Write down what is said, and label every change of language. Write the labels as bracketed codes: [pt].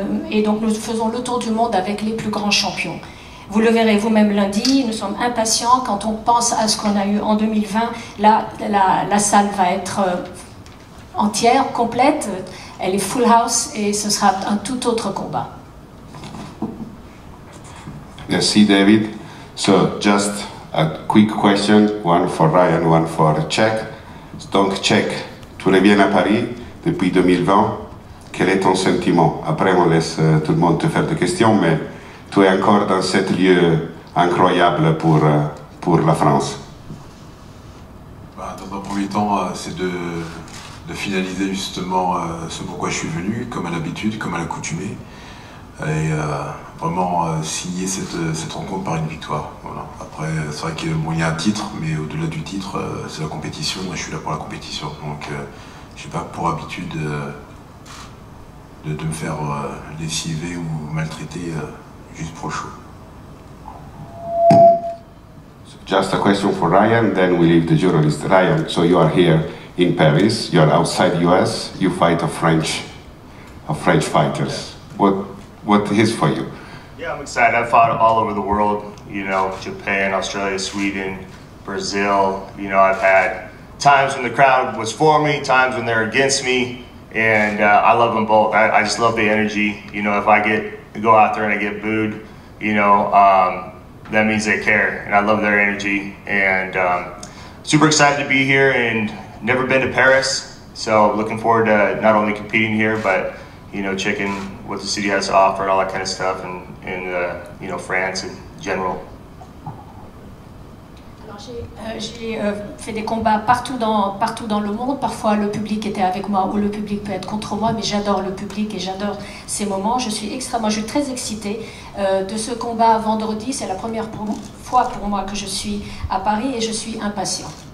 [fr] Et donc nous faisons le tour du monde avec les plus grands champions. Vous le verrez vous-même lundi, nous sommes impatients quand on pense à ce qu'on a eu en 2020. Là, la salle va être entière, complète, elle est full house et ce sera un tout autre combat. Merci David. [en] So just a quick question, one for Ryan, one for Cheick. [fr] Donc Cheick, tu reviens à Paris depuis 2020. Quel est ton sentiment? Après on laisse tout le monde te faire des questions, mais tu es encore dans cet lieu incroyable pour la France? Dans un premier temps, c'est de finaliser justement ce pourquoi je suis venu, comme à l'habitude, comme à l'accoutumée, et vraiment signer cette rencontre par une victoire. Voilà. Après, c'est vrai qu'il y a un titre, mais au-delà du titre, c'est la compétition, et je suis là pour la compétition. Donc, je n'ai pas pour habitude de me faire lessiver ou maltraiter juste pour le show. [en] Just a question for Ryan, then we leave the journalist. Ryan, so you are here in Paris, you are outside US, you fight French fighters. What is for you? Yeah, I'm excited. I've fought all over the world, you know, Japan, Australia, Sweden, Brazil. You know, I've had times when the crowd was for me, times when they're against me, and I love them both. I just love the energy. You know, if I go out there and I get booed, you know, that means they care, and I love their energy. And super excited to be here, and never been to Paris, so looking forward to not only competing here, but you know, checking what the city has to offer and all that kind of stuff, and you know, France in general. [fr] J'ai fait des combats partout dans le monde. Parfois le public était avec moi ou le public peut être contre moi, mais j'adore le public et j'adore ces moments. Je suis très excitée de ce combat vendredi. C'est la première fois pour moi que je suis à Paris et je suis impatient.